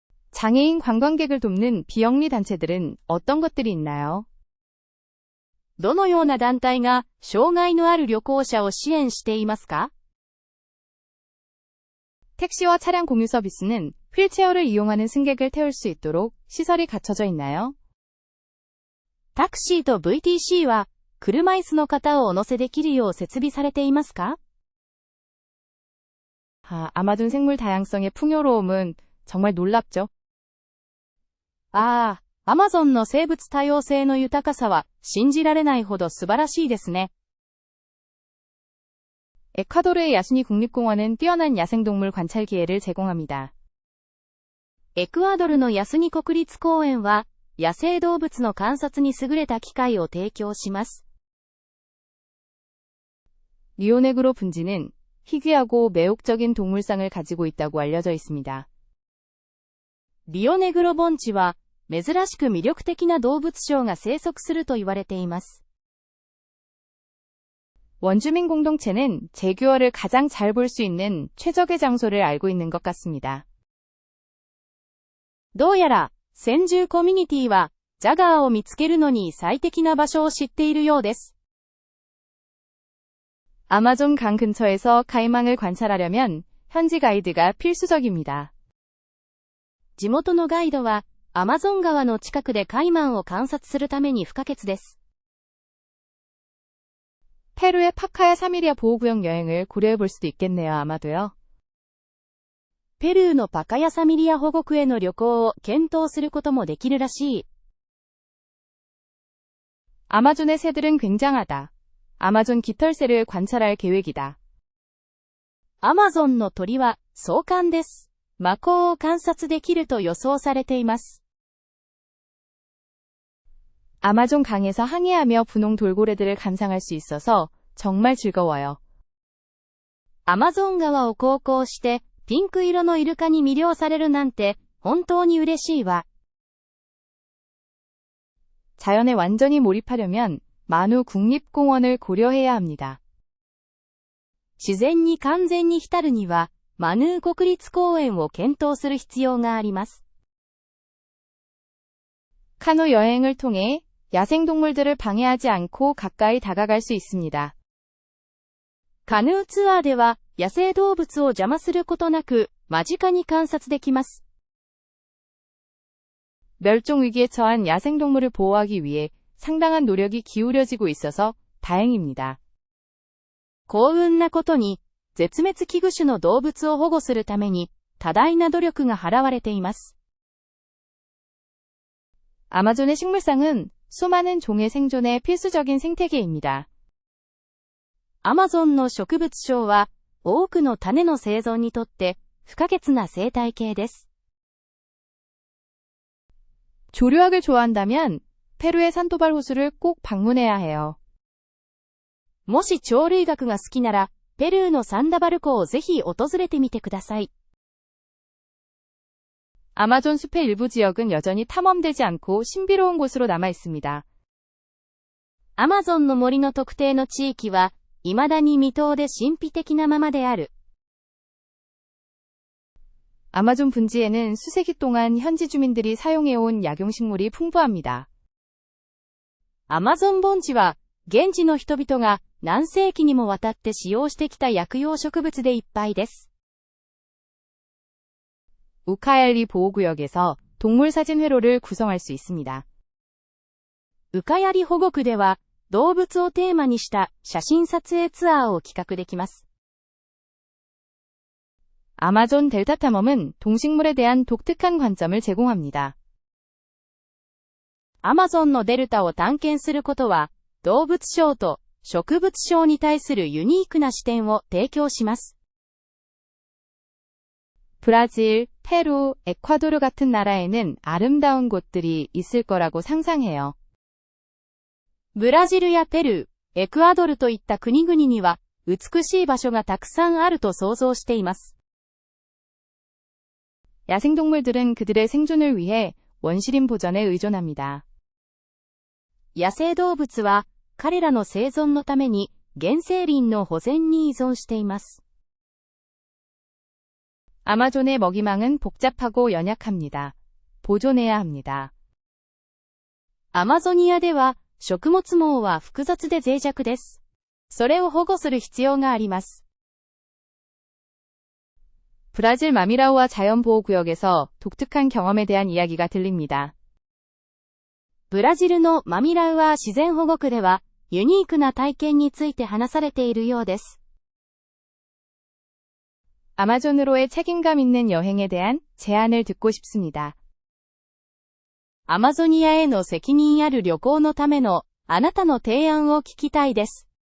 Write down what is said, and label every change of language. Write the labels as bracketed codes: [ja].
[ko] 장애인 관광객을 돕는 비영리 단체들은 어떤 것들이 있나요? [ja] どのような団体が障害のある旅行者を支援していますか？ [ko] 택시와 차량 공유 서비스는 휠체어를 이용하는 승객을 태울 수 있도록 시설이 갖춰져 있나요? [ja] タクシーと VTC は車椅子の方をお乗せできるよう設備されていますか？ [ko] 아마존 생물 다양성의 풍요로움은 정말 놀랍죠. [ja] アマゾンの生物多様性の豊かさは信じられないほど素晴らしいですね。 [ko] 에콰도르의 야수니 국립공원은 뛰어난 야생동물 관찰 기회를 제공합니다. [ja] エクアドルのヤスニ国立公園は野生動物の観察に優れた機会を提供します。 [ko] 리오네그로 분지는 희귀하고 매혹적인 동물상을 가지고 있다고 알려져 있습니다. [ja] リオネグロ盆地は珍しく魅力的な動物種が生息すると言われています。 [ko] 원주민 공동체는 제규어를 가장 잘 볼 수 있는 최적의 장소를 알고 있는 것 같습니다. [ja] どうやら先住コミュニティはジャガーを見つけるのに最適な場所を知っているようです。 [ko] 아마존 강 근처에서 가이망을 관찰하려면 현지 가이드가 필수적입니다. [ja] 地元のガイドはアマゾン川の近くでカイマンを観察するために不可欠です。 [ko] 페루의 파카야 사미리아 보호구역 여행을 고려해 볼 수도 있겠네요, 아마도요. [ja] ペルーのパカヤサミリア保護区への旅行を検討することもできるらしい。 [ko] 아마존의 새들은 굉장하다. 아마존 깃털새를 관찰할 계획이다. [ja] アマゾンの鳥は壮観です。マコウを観察できると予想されています。 [ko] 아마존 강에서 항해하며 분홍 돌고래들을 감상할 수 있어서 정말 즐거워요. [ja] アマゾン川を航行してピンク色のイルカに魅了されるなんて本当に嬉しいわ。 [ko] 자연에 완전히 몰입하려면 마누 국립공원을 고려해야 합니다. [ja] 自然に完全に浸るにはマヌー国立公園を検討する必要があります。 [ko] 카누 여행을 통해 야생동물들을 방해하지 않고 가까이 다가갈 수 있습니다. [ja] カヌーツアーでは野生動物を邪魔することなく間近に観察できます。 [ko] 멸종 위기에 처한 야생동물을 보호하기 위해 상당한 노력이 기울여지고 있어서 다행입니다. [ja] 幸運なことに絶滅危惧種の動物を保護するために多大な努力が払われています。 [ko] 아마존의 식물상은 수많은 종의 생존에 필수적인 생태계입니다. [ja] アマゾンの植物賞は多くの種の生存にとって不可欠な生態系です。 [ko] 조류학을 좋아한다면 페루의 산토발 호수를 꼭 방문해야 해요. [ja] もし鳥類学が好きならペルーのサンダバル湖をぜひ訪れてみてください。 [ko] 아마존 숲의 일부 지역은 여전히 탐험되지 않고 신비로운 곳으로 남아 있습니다. [ja] アマゾンの森の特定の地域は、未だに未踏で神秘的なままである。 [ko] 아마존 분지에는 수세기 동안 현지 주민들이 사용해온 약용식물이 풍부합니다. [ja] アマゾン盆地は、現地の人々が何世紀にもわたって使用してきた薬用植物でいっぱいです。 [ko] 우카얄리 보호구역에서 동물 사진 회로를 구성할 수 있습니다. [ja] ウカヤリ保護区では、動物をテーマにした写真撮影ツアーを企画できます。 [ko] 아마존 델타 탐험은 동식물에 대한 독특한 관점을 제공합니다. [ja] アマゾンのデルタを探検することは、動物賞と植物賞に対するユニークな視点を提供します。 [ko] 브라질, 페루, 에콰도르 같은 나라에는 아름다운 곳들이 있을 거라고 상상해요. [ja] ブラジルやペルー、エクアドルといった国々には、美しい場所がたくさんあると想像しています。 [ko] 야생동물들은 그들의 생존을 위해 원시림 보전에 의존합니다. [ja] 野生動物は、彼らの生存のために、原生林の保全に依存しています。 [ko] 아마존의 먹이망은 복잡하고 연약합니다. 보존해야 합니다. [ja] アマゾニアでは、食物網は複雑で脆弱です。それを保護する必要があります。 [ko] 브라질 마미라우아 자연보호구역에서 독특한 경험에 대한 이야기가 들립니다. [ja] ブラジルのマミラウアー自然保護区では、ユニークな体験について話されているようです。 [ko] 아마존으로의 책임감 있는 여행에 대한 제안을 듣고 싶습니다. [ja] アマゾニアへの責任ある旅行のためのあなたの提案を聞きたいです。